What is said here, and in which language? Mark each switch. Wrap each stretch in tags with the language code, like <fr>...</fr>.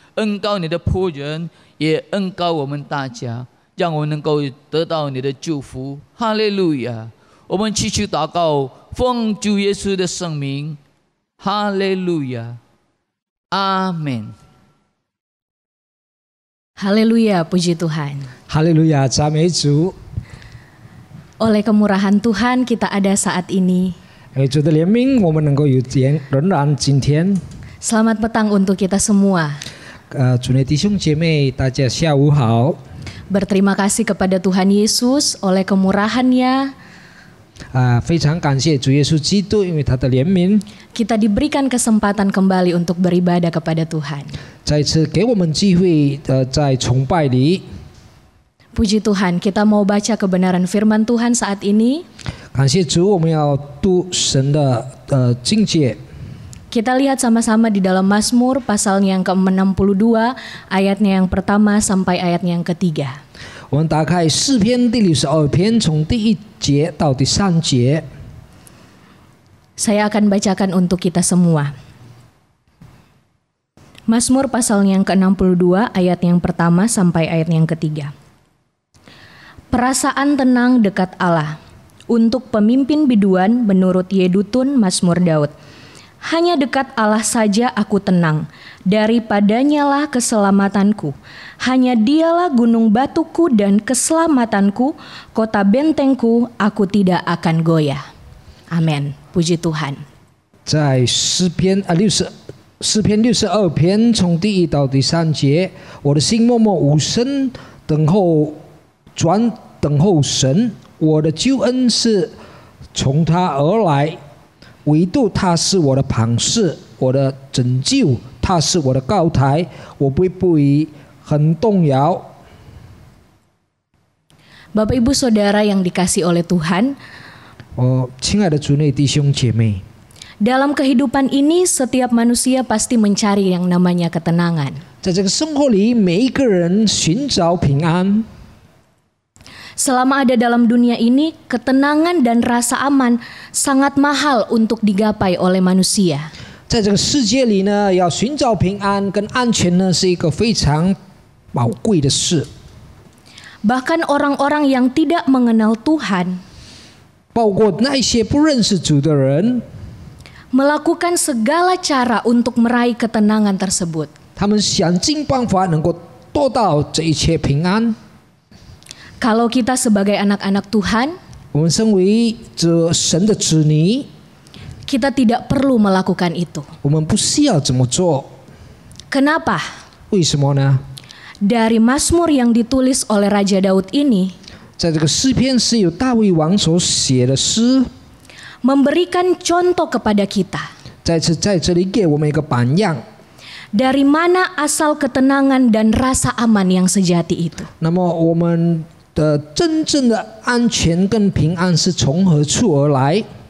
<zh>恩膏你的仆人，也恩膏我们大家，让我们能够得到你的祝福，哈利路亚！我们祈求祷告，奉主耶稣的圣名，哈利路亚，阿门。</zh> <id>哈利路亚, puji Tuhan.</id> <zh>Haleluya, 赞美主。</zh> <id>Oleh kemurahan Tuhan kita ada saat ini.</id> <zh>主的怜悯，我们能够有仍然今天。</zh> <id>Selamat petang untuk kita semua.</id> <zh>主内弟兄姐妹，大家下午好。</zh> <id>Berterima kasih kepada Tuhan Yesus oleh kemurahan-Nya.</id> <zh>非常感谢主耶稣基督，因为他的怜悯，</zh> <id>Kita diberikan kesempatan kembali untuk beribadah kepada Tuhan.</id> <zh>再次给我们机会在崇拜里。</zh> <id>Puji Tuhan, kita mau baca kebenaran firman Tuhan saat ini.</id> <zh>感谢主，我们要读神的境界。</zh> <id>Kita lihat sama-sama di dalam Mazmur pasalnya yang ke-62, ayatnya yang pertama sampai ayatnya yang ketiga.</id> <zh>我们打开诗篇第62篇，从第1节到第3节。</zh> <id>Saya akan bacakan untuk kita semua. Mazmur pasalnya yang ke-62, ayat yang pertama sampai ayat yang ketiga. Perasaan tenang dekat Allah. Untuk pemimpin biduan menurut Yedutun Mazmur Daud. Hanya dekat Allah saja aku tenang. Daripadanya lah keselamatanku. Hanya dialah gunung batuku dan keselamatanku, kota bentengku, aku tidak akan goyah. Amin. Puji Tuhan.</id> <zh>在诗篇62篇从第1到第3节，我的心默默无声，等候神，我的救恩是从他而来，唯独他是我的磐石，我的拯救，他是我的高台，我不会很动摇。</zh> <id>Bapak Ibu Saudara yang dikasihi oleh Tuhan,</id> <zh>亲爱的主内弟兄姐妹，</zh> <id>dalam kehidupan ini setiap manusia pasti mencari yang namanya ketenangan.</id> <zh>在这个生活里，每一个人寻找平安。</zh> <id>Selama ada dalam dunia ini, ketenangan dan rasa aman sangat mahal untuk digapai oleh manusia.</id> <zh>在这个世界里呢，要寻找平安跟安全呢，是一个非常宝贵的事。</zh> <id>Bahkan orang-orang yang tidak mengenal Tuhan</id> <zh>包括那一些不认识主的人，</zh> <id>melakukan segala cara untuk meraih ketenangan tersebut.</id> <zh>他们想尽办法能够得到这一切平安。</zh> <id>Kalau kita sebagai anak-anak Tuhan,</id> <zh>我们身为这神的子女，</zh> <id>kita tidak perlu melakukan itu.</id> <zh>我们不需要这么做。</zh> <id>Kenapa?</id> <zh>为什么呢？</zh> <id>Dari Mazmur yang ditulis oleh Raja Daud ini,</id> <zh>在这个诗篇是由大卫王所写的诗，</zh> <id>memberikan contoh kepada kita.</id> <zh>在这里给我们一个榜样。</zh> <id>Dari mana asal ketenangan dan rasa aman yang sejati itu?</id> <zh>那么我们的真正的安全跟平安是从何处而来？</zh>